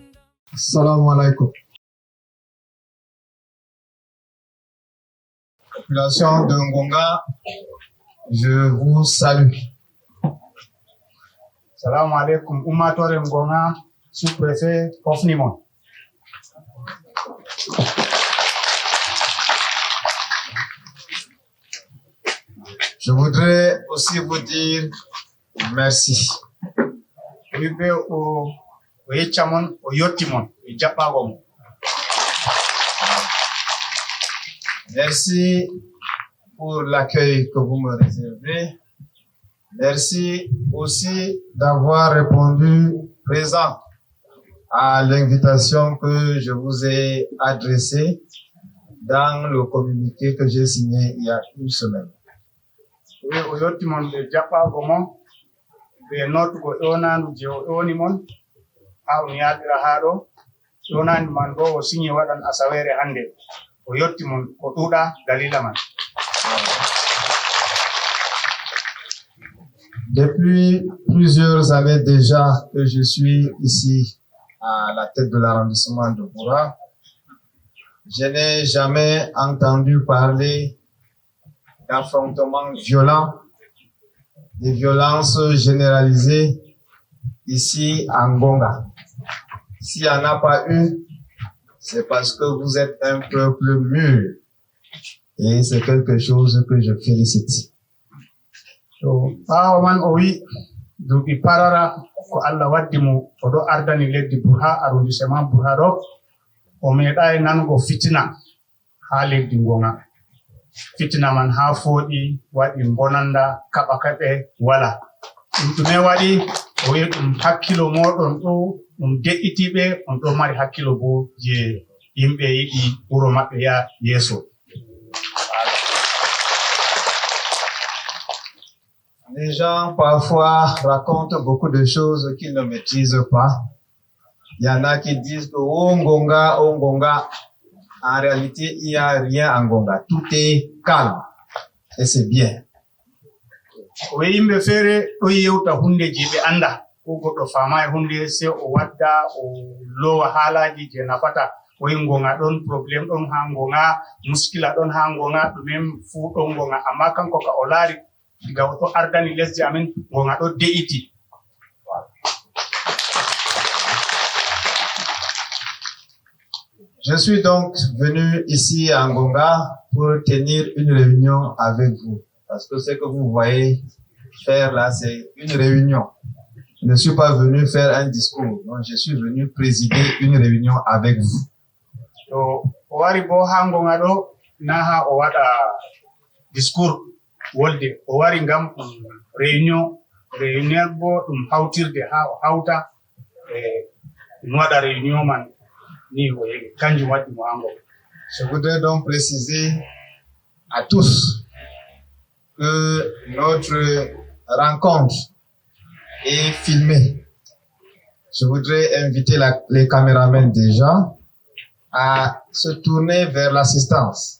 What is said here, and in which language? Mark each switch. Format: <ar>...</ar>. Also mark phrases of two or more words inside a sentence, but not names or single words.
<ar>السلام عليكم.</ar> <fr>Population de Ngonga, je vous salue.</fr> <ar>السلام عليكم.</ar> <ff>Ummatore Ngonga, sous-préfet Hofnimon.</ff> <fr>Je voudrais aussi vous dire merci.</fr> <ff>Wibe o yechamon o yottimon e jabbagom.</ff> <fr>Merci pour l'accueil que vous me réservez. Merci aussi d'avoir répondu présent à l'invitation que je vous ai adressée dans le communiqué que j'ai signé il y a une semaine.</fr> <ff>Wi o yottimon e jabbagomon be notugo ɗonandu je o ɗonimon ha on yaadira ha ɗo. Ɗonandi man bo o signi waɗan asawere hande. O yottimon ko ɗuɗa dalila man.</ff> <fr>Depuis plusieurs années déjà que je suis ici à la tête de l'arrondissement de Boura, je n'ai jamais entendu parler d'affrontements violents, de violences généralisées ici à Ngonga. S'il n'y en a pas eu, c'est parce que vous êtes un peuple mûr. Et c'est quelque chose que je félicite.</fr> <ff>So ɓawo man o wi duuɓi parara ko Allah waddi mo o ɗo ardani leddi Burha, arrondissement Burha ɗo, o meeɗayi nanugo fitina ha leddi Ngonga. Fitina man ha fooɗi waɗi bonanda kaɓe wala. Ɗum ɗume waɗi? O wi ɗum hakkilo moɗon ɗo ɗum de'itiɓe, on ɗo mari hakkilo bo je yimɓe yiɗi wuro maɓɓe ya yeeso.</ff> <fr>Les gens parfois racontent beaucoup de choses qu'ils ne maîtrisent pas. Il y en a qui disent que oh Ngonga, oh Ngonga. En réalité, il n'y a rien en Ngonga. Tout est calme. Et c'est bien.</fr> <ff>O yimɓe feere ɗo yewta hunde je ɓe anda, ko goɗɗo faamayi hunde sei o wadda o lowa haalaji je nafata. O wi Ngonga ɗon probléme ɗon ha Ngonga, muskila ɗon ha Ngonga, ɗumen fuu ɗon Ngonga. Amma kanko ka o laari diga o ɗo ardani lesdi amin, Ngonga ɗo de'iti.</ff> <fr>Je suis donc venu ici à Ngonga pour tenir une réunion avec vous. Parce que ce que vous voyez faire là, c'est une réunion. Je ne suis pas venu faire un discours. Non, je suis venu présider une réunion avec vous.</fr> <ff>So o wari bo ha Ngonga ɗo na ha o waɗa discours wolde, o wari ngam réunion bo ɗum hawtirde ha o hawta ɗum waɗa réunion man ni o yegi kanjum waɗi mo ha Ngonga.</ff> <fr>Je voudrais donc préciser à tous que notre rencontre est filmée. Je voudrais inviter les caméramans déjà à se tourner vers l'assistance.</fr>